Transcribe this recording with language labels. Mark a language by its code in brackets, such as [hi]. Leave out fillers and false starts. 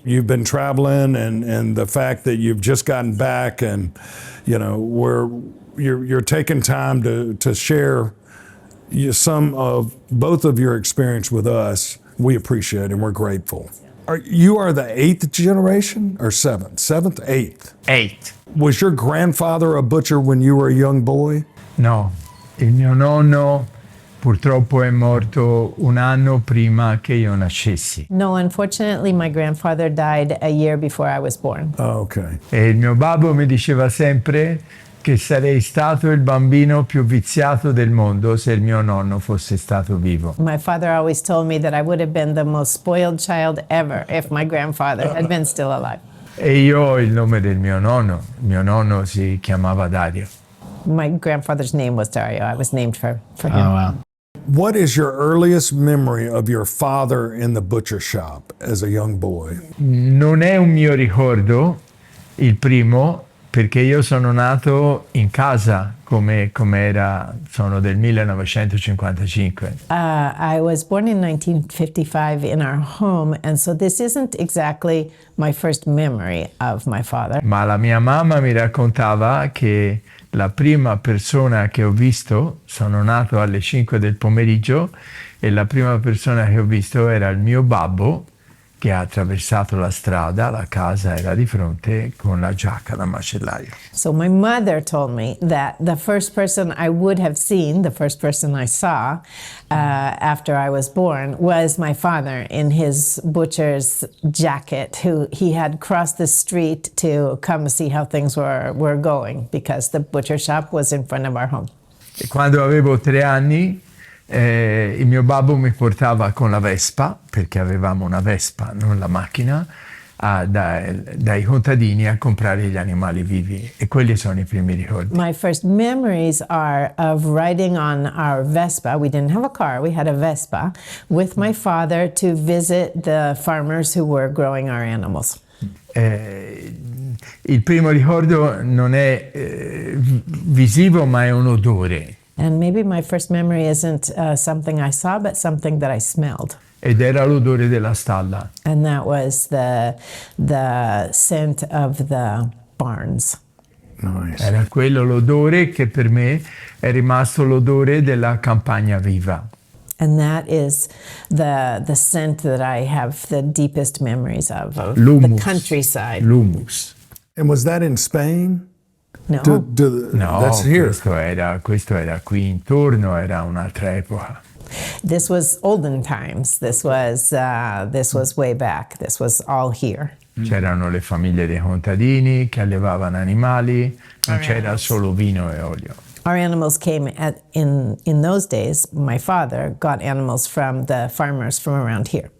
[en] You've been traveling, and the fact that you've just gotten back, and you're taking time to share some of both of your experience with us. We appreciate it, and we're grateful. You are the 8th generation or 7th? 7th, 8th? 8. Was your grandfather a butcher when you were a young boy? [it] No, il mio nonno purtroppo è morto un anno prima che io nascessi. [en] No, unfortunately, my grandfather died a year before I was born. Oh, okay. [it] E il mio babbo mi diceva sempre che sarei stato il bambino più viziato del mondo se il mio nonno fosse stato vivo. [en] My father always told me that I would have been the most spoiled child ever if my grandfather had been still alive. [it] E io ho il nome del mio nonno. Il mio nonno si chiamava Dario. [en] My grandfather's name was Dario. I was named for him. Oh, wow. What is your earliest memory of your father in the butcher shop as a young boy? [it] Non è un mio ricordo il primo, perché io sono nato in casa come era, sono del 1955. [en] I was born in 1955 in our home, and so this isn't exactly my first memory of my father. [it] Ma la mia mamma mi raccontava che la prima persona che ho visto, sono nato alle 5 del pomeriggio, e la prima persona che ho visto era il mio babbo, che ha attraversato la strada, la casa era di fronte, con la giacca da macellaio. [en] So my mother told me that the first person I would have seen, the first person I saw after I was born, was my father in his butcher's jacket, who he had crossed the street to come see how things were going, because the butcher shop was in front of our home. [it] E quando avevo 3 anni, il mio babbo mi portava con la Vespa, perché avevamo una Vespa, non la macchina, dai contadini a comprare gli animali vivi, e quelli sono i primi ricordi. [en] My first memories are of riding on our Vespa. We didn't have a car, we had a Vespa, with my father to visit the farmers who were growing our animals. [it] Il primo ricordo non è visivo, ma è un odore. [en] And maybe my first memory isn't something I saw, but something that I smelled. [it] Ed era l'odore della stalla. [en] And that was the scent of the barns. Nice. [it] Era quello l'odore che per me è rimasto l'odore della campagna viva. [en] And that is the scent that I have the deepest memories of [it] L'humus. [en] the countryside. [it] L'humus. [en] And was that in Spain? No. No, That's here. [it] questo era qui intorno, era un'altra epoca. [en] This was olden times. This was way back. This was all here. [it] C'erano le famiglie dei contadini che allevavano animali, non c'era solo vino e olio. [en] Our animals came in those days. My father got animals from the farmers from around here.